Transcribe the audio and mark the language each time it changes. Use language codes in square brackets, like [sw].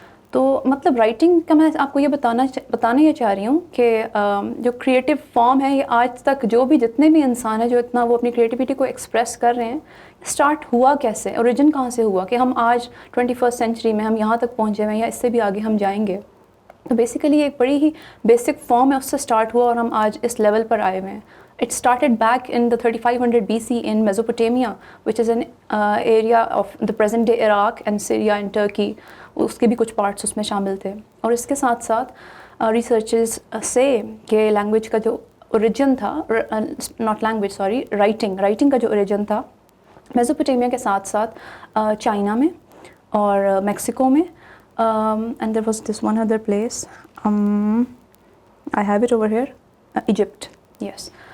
[ur] تو مطلب رائٹنگ کا میں آپ کو یہ بتانا یہ چاہ رہی ہوں کہ جو کریٹیو فارم ہے یہ آج تک جو بھی جتنے بھی انسان ہیں جو اتنا وہ اپنی کریٹیوٹی کو ایکسپریس کر رہے ہیں, اسٹارٹ ہوا کیسے, اوریجن کہاں سے ہوا کہ ہم آج 21 سینچری میں ہم یہاں تک پہنچے ہوئے ہیں یا اس سے بھی آگے ہم جائیں گے. تو بیسیکلی ایک بڑی ہی بیسک فارم ہے, اس سے اسٹارٹ ہوا اور ہم آج اس لیول پر آئے ہوئے ہیں. [en] It started back in the 3500 BC in Mesopotamia, which is an area of the present day Iraq and Syria and Turkey. [ur] اس کے بھی کچھ پارٹس اس میں شامل تھے. اور اس کے ساتھ ساتھ ریسرچز سے کہ لینگویج کا جو اوریجن تھا, [en] not language sorry, [ur] رائٹنگ کا جو اوریجن تھا میزوپوٹیمیا کے ساتھ ساتھ چائنا میں اور میکسیکو میں, [en] and there was this one other place, I have it over here, [ur] Egypt. Yes.